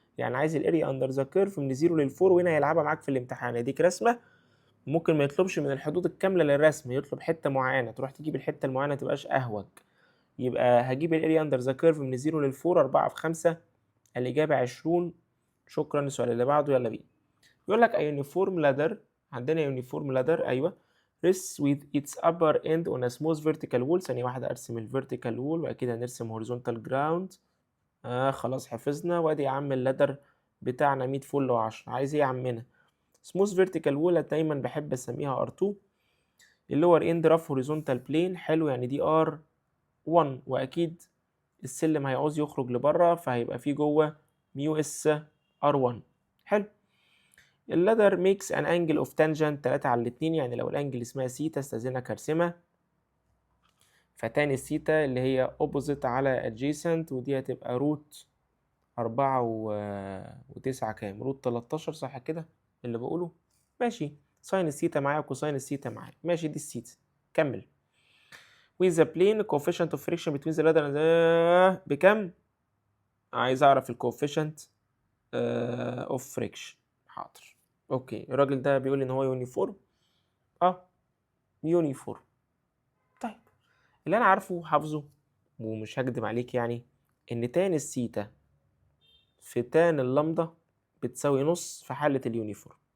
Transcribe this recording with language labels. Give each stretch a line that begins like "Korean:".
Arabic: يعني عايز الاريا اندر ذا كيرف من 0 ل4، وهنا هيلعبها معاك في الامتحان، يديك رسمه. ممكن ما يطلبش من الحدود الكامله للرسم، يطلب حته معينه، تروح تجيب الحته المعينه تبقاش اهوج. يبقى هجيب الاريا اندر ذا كيرف من 0 ل4، 4 في 5، الاجابه 20. شكرا. السؤال اللي بعده يلا بينا. يقول لك
English: a uniform ladder،
Arabic: عندنا
English: uniform ladder
Arabic: ايوه
English: rests with its upper end on a smooth vertical wall.
Arabic: ثانية واحدة ارسم الفيرتيكال وول، واكيد هنرسم horizontal ground. خلاص حفظنا. وادي يا عم اللادر بتاعنا 100 فل و10. عايز ايه يا عمنا؟ smooth vertical wall دايما بحب اسميها R2. اللور end rough horizontal plane، حلو، يعني دي R1، واكيد السلم هيعوز يخرج لبره، فهيبقى فيه جوه ميو اس R1. حلو. اللادر ميكس ان انجل اوف تانجنت 3 على 2، يعني لو الانجل اسمها سيتا استاذنك ارسمها، فتاني السيتا اللي هي اوبوزيت على ادجيسنت، ودي هتبقى روت 4 و9 كام؟ روت 13 صح كده اللي بقوله؟ ماشي. ساين السيتا معايا وكوساين السيتا معايا، ماشي دي السيتا. كمل.
English: with the plane coefficient of friction between the ladder
Arabic: بكم؟ عايز اعرف الكوفيشنت اوف فريكشن. حاضر اوكي. الراجل ده بيقول ان هو يونيفورم. يونيفورم. طيب اللي انا عارفه حافظه ومش هكدب عليك، يعني ان تان السيتا في تان اللامدا بتساوي نص في حالة اليونيفورم.